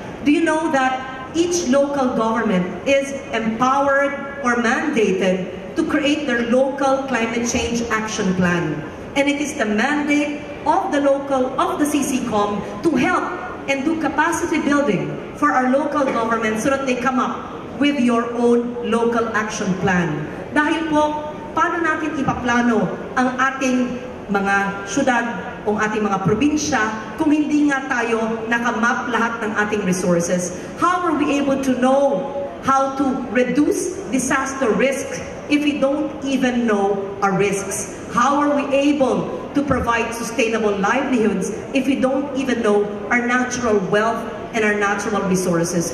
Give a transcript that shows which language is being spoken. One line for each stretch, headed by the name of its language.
English: Do you know that each local government is empowered or mandated to create their local climate change action plan? And it is the mandate of the CCCOM to help and do capacity building for our local government so that they come up with your own local action plan.
Filipino: Dahil po, paano natin ipaplano ang ating mga syudad o ating mga probinsya kung hindi nga tayo nakamap lahat ng ating resources?
English: How are we able to know how to reduce disaster risk if we don't even know our risks? How are we able to provide sustainable livelihoods if we don't even know our natural wealth and our natural resources?